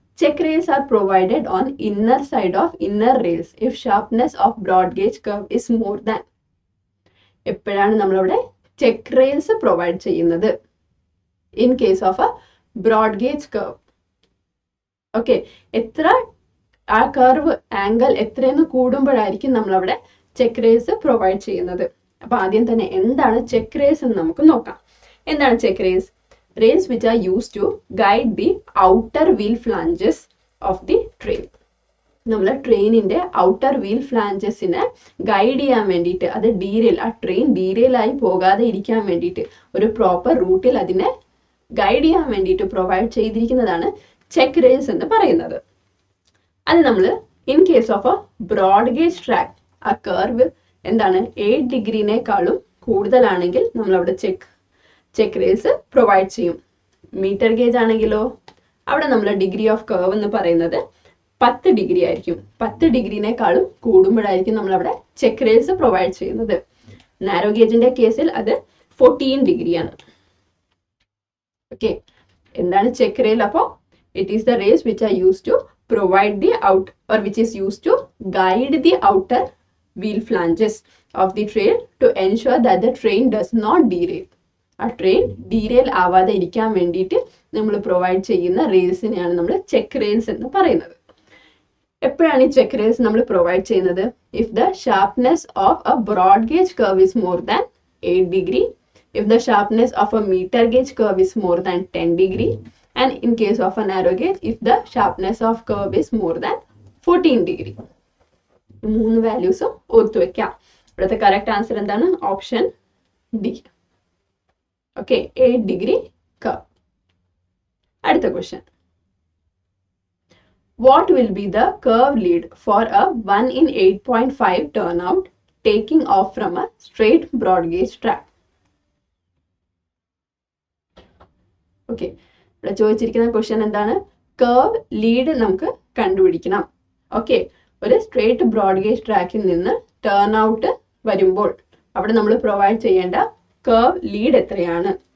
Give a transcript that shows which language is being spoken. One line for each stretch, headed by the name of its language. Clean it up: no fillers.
English: Check rails are provided on inner side of inner rails if sharpness of broad gauge curve is more than.
Malayalam: എപ്പോഴാണ് നമ്മളവിടെ check rails provide ചെയ്യുന്നത്? In case of A broad gauge curve. Okay, എത്ര ആ curve angle എത്രയെന്ന് കൂടുമ്പോഴായിരിക്കും നമ്മളവിടെ check rails provide ചെയ്യുന്നത്. അപ്പൊ ആദ്യം തന്നെ എന്താണ് ചെക്ക് റെയിൽസ് എന്ന് നമുക്ക് നോക്കാം. എന്താണ് check rails?
English: Rails which are used to guide the outer wheel flanges of the train.
Malayalam: നമ്മൾ ട്രെയിനിന്റെ ഔട്ടർ വീൽ ഫ്ലാഞ്ചസിനെ ഗൈഡ് ചെയ്യാൻ വേണ്ടിയിട്ട്, അത് ഡീറെയിൽ, ആ ട്രെയിൻ ഡീറെയിലായി പോകാതെ ഇരിക്കാൻ വേണ്ടിയിട്ട് ഒരു പ്രോപ്പർ റൂട്ടിൽ അതിനെ ഗൈഡ് ചെയ്യാൻ വേണ്ടിയിട്ട് പ്രൊവൈഡ് ചെയ്തിരിക്കുന്നതാണ് ചെക്ക് റെയിൽസ് എന്ന് പറയുന്നത്. അത് നമ്മൾ in case of A broad gauge track, ആ കർവ് എന്താണ് 8 ഡിഗ്രിനേക്കാളും കൂടുതലാണെങ്കിൽ നമ്മൾ അവിടെ ചെക്ക് റെയിൽസ് പ്രൊവൈഡ് ചെയ്യും. മീറ്റർ ഗേജ് ആണെങ്കിലോ അവിടെ നമ്മൾ ഡിഗ്രി ഓഫ് കർവ് എന്ന് പറയുന്നത് 10 ഡിഗ്രി ആയിരിക്കും. 10 ഡിഗ്രിനേക്കാളും കൂടുമ്പോഴായിരിക്കും നമ്മൾ അവിടെ ചെക്ക് റെയിൽസ് പ്രൊവൈഡ് ചെയ്യുന്നത്. നാരോ ഗേജിന്റെ കേസിൽ അത് 14 ഡിഗ്രിയാണ്. ഓക്കെ, എന്താണ് ചെക്ക് റെയിൽ?
English: അപ്പോൾ it is the rails which are use to provide the out or which is used to guide the outer wheel flanges of the train to ensure that the train does not derail.
Malayalam: ആ train ഡീരെയിൽ ആവാതെ ഇരിക്കാൻ വേണ്ടിയിട്ട് നമ്മൾ provide ചെയ്യുന്ന റെയിൽസിനെയാണ് നമ്മൾ check rails എന്ന് പറയുന്നത്. എപ്പോഴാണ് ഈ ചെക്ക് റെയിൽസ് നമ്മൾ പ്രൊവൈഡ് ചെയ്യുന്നത്?
English: If the sharpness of a broad gauge curve is more than 8 degree, if the sharpness of a metre gauge curve is more than 10 degree, and in case of a narrow gauge if the sharpness of curve is more than 14 degree.
Malayalam: മൂന്ന് വാല്യൂസും ഓർത്തു വെക്കാം. ഇവിടുത്തെ correct answer എന്താണ്? Option D. Okay, 8 degree curve.
English: അടുത്ത question, what will be the curve lead for a 1 in 8.5 turnout taking off from a straight broad gauge track?
Malayalam: Okay, ഇവിടെ ചോദിച്ചിരിക്കുന്ന question എന്താണ്? Curve lead നമുക്ക് കണ്ടുപിടിക്കണം. ഓക്കെ, ഒരു straight broad gauge ട്രാക്കിൽ നിന്ന് turn out വരുമ്പോൾ അവിടെ നമ്മൾ പ്രൊവൈഡ് ചെയ്യേണ്ട കർവ് ലീഡ് എത്രയാണ്?